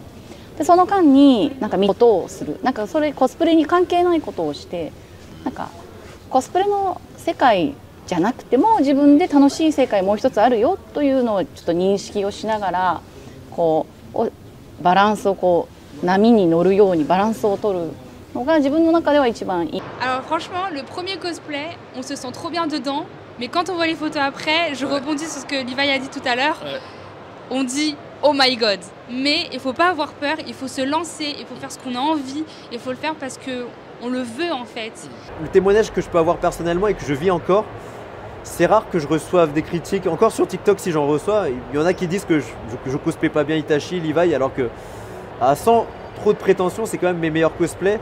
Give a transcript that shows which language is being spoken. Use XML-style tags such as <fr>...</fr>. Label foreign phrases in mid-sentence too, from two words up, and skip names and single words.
<ja>でその間になんか見ることをする。なんかそれコスプレに関係ないことをして、なんかコスプレの世界じゃなくても自分で楽しい世界もう一つあるよというのをちょっと認識をしながらこうバランスをこう波に乗るようにバランスを取るのが自分の中では一番いい。</ja> <fr>Alors franchement, le premier cosplay, on se sent trop bien dedans, mais quand on voit les photos après, je rebondis sur ce que Levi a dit tout à l'heure. On dit</fr> <en>oh my god,</en> <fr>mais il faut pas avoir peur, il faut se lancer, il faut faire ce qu'on a envie, il faut le faire parce que on le veut en fait. Le témoignage que je peux avoir personnellement et que je vis encore, c'est rare que je reçoive des critiques, encore sur TikTok si j'en reçois, il y en a qui disent que je cosplay pas bien Itachi, Levi, alors que sans trop de prétention, c'est quand même mes meilleurs cosplays.</fr>